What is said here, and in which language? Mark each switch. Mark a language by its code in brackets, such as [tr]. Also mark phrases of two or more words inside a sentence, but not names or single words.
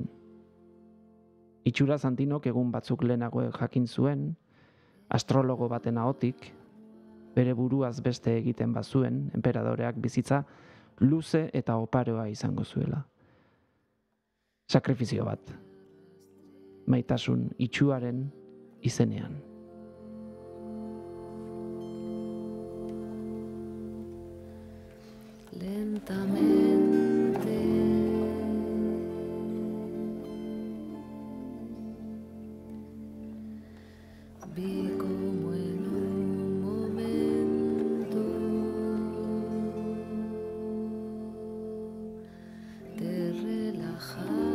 [eu] Itxuraz Antinok egun batzuk lehenago jakin zuen, astrologo baten ahotik, bere buruaz beste egiten bazuen, enperadoreak bizitza luze eta oparoa izango zuela. Sakrifizio bat, maitasun itxuaren izenean. [es] Lentamente vi como en un momento te relajabas.